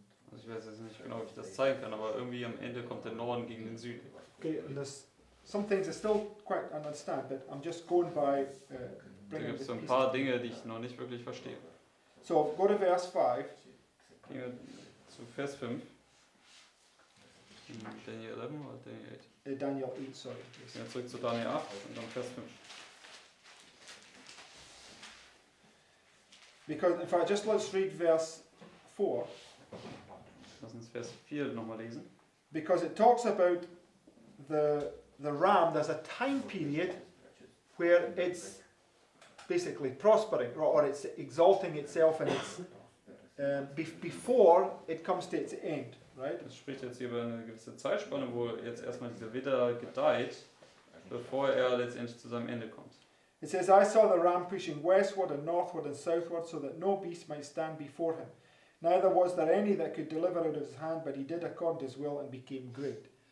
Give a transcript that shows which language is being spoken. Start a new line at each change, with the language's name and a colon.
German: Also ich weiß jetzt nicht genau, wie ich das zeigen kann, aber irgendwie am Ende kommt der Norden gegen den Süden.
English: Okay, and there's some things I still quite understand, but I'm just going by
German: Da
English: bringing
German: gibt es so ein
English: pieces.
German: paar Dinge, die ich noch nicht wirklich verstehe.
English: So go to verse 5.
German: Gehen wir zu Vers 5. Daniel 11 oder Daniel 8?
English: Daniel 8, sorry. Yes.
German: Gehen wir zurück zu Daniel 8 und dann Vers 5.
English: Because, in fact, just let's read verse 4.
German: Lass uns Vers 4 nochmal lesen.
English: Because it talks about the ram, there's a time period where it's basically prospering, or it's exalting itself, and it's before it comes to its end, right?
German: Es spricht jetzt hier über eine gewisse Zeitspanne, wo jetzt erstmal dieser Widder gedeiht, bevor er letztendlich zu seinem Ende kommt.
English: It says, I saw the ram pushing westward and northward and southward, so that no beast might stand before him. Neither was there any that could deliver out of his hand, but he did according to his will and became great.